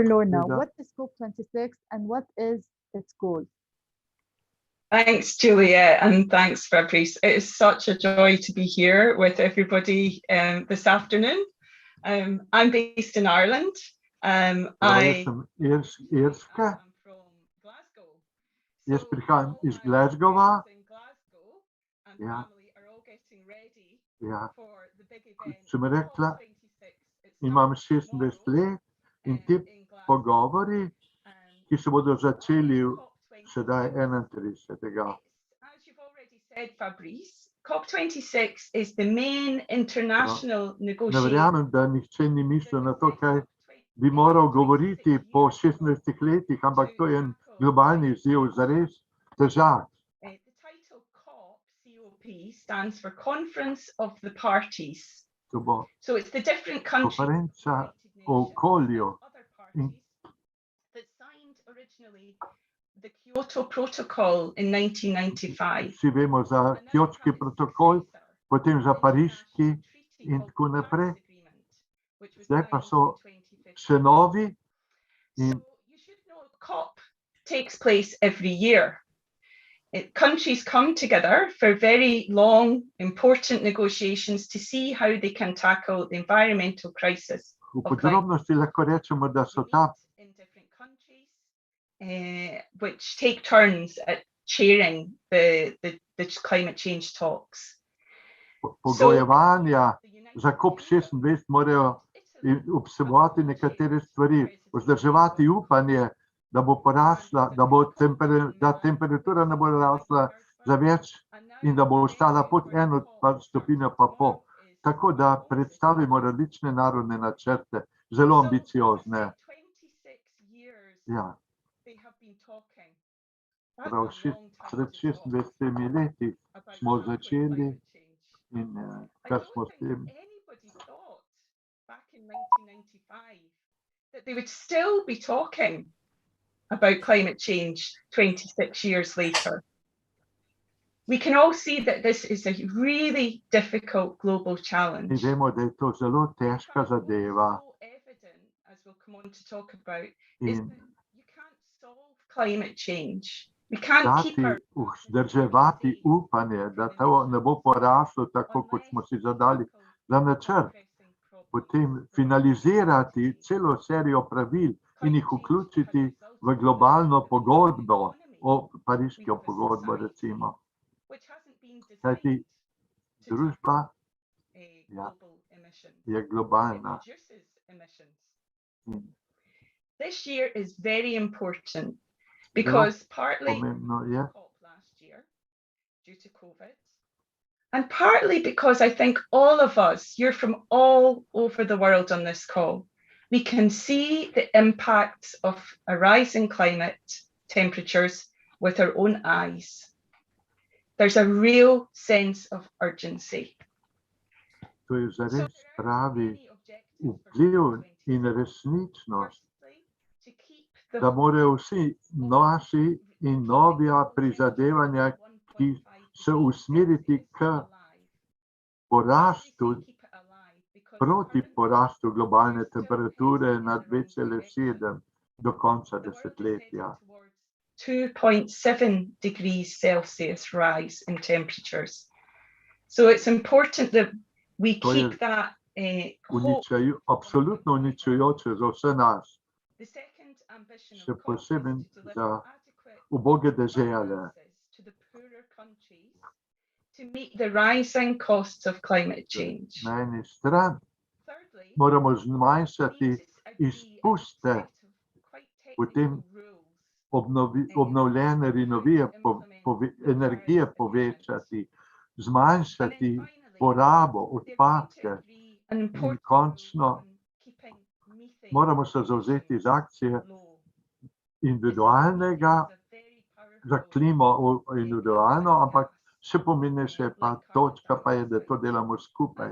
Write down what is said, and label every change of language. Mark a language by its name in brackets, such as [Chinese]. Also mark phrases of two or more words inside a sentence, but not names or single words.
[English] Lorna, what is COP26 and what is its goal? Thanks, Juliet, and thanks, Fabrice. It is such a joy to be here with everybody this afternoon. I'm based in Ireland. I'm from Glasgow. [Slovenian] Jaz prihajam iz Glasgowa. Ja. Ja. Sem rekla, imam 26 let in ti pogovori, ki se bodo začeli sedaj 31. [English] said Fabrice, COP26 is the main international [Slovenian] Ne [English] negotiation. [Slovenian] verjamem, da nihče ni mislil na to, kaj bi moral govoriti po 16 letih, ampak to je en globalni izziv, zares težak. [English] The title COP stands for Conference of the Parties. [Slovenian] To bo [English] So it's the different countries [Slovenian] konferenca o okolju in [English] that signed originally the Kyoto Protocol in 1995. [Slovenian] vsi vemo za Kjotski protokol, potem za Pariški in tako naprej. Zdaj pa so še novi in [English] COP takes place every year. Countries come together for very long, important negotiations to see how they can tackle the environmental crisis. [Slovenian] v podrobnosti lahko rečemo, da so ta [English] Which take turns at chairing the climate change talks. [Slovenian] pogojevanja za COP26 morajo vsebovati nekatere stvari, vzdrževati upanje, da bo porasla, da temperatura ne bo rasla za več in da bo ostala pod 1 stopinjo pa pol. Tako da predstavimo različne narodne načrte, zelo ambiciozne. Ja. Prav pred 26 leti smo začeli in kar smo s tem. [English] Back in 1995, that they would still be talking about climate change 26 years later. We can all see that this is a really difficult global challenge. [Slovenian] In vemo, da je to zelo težka zadeva. [English] As we'll come on to talk about, is that you can't solve climate change. We can't keep our [Slovenian] vzdrževati upanje, da to ne bo poraslo tako, kot smo si zadali za načrt. Potem finalizirati celo serijo pravil in jih vključiti v globalno pogodbo, o pariško pogodbo recimo. Kajti družba je globalna. [English] This year is very important because partly [Slovenian] pomembno je, [English] last year due to COVID, and partly because I think all of us, you're from all over the world on this call, we can see the impacts of a rising climate temperatures with our own eyes. There's a real sense of urgency. [Slovenian] To je zares pravi vpliv in resničnost, da morajo vsi naši in novija prizadevanja, ki se usmeriti k porastu, proti porastu globalne temperature na 2,7 do konca desetletja. [English] 2.7 degrees Celsius rise in temperatures. So it's important that we keep that [Slovenian] absolutno uničujoče za vse nas, še posebej za uboge dežele. [English] To meet the rising costs of climate change. [Slovenian] Na eni strani moramo zmanjšati izpuste, potem obnovljene energije povečati, zmanjšati porabo, odpadke in končno moramo se zavzeti za akcije individualnega, za klimo individualno, ampak še pomembnejše pa točka pa je, da to delamo skupaj.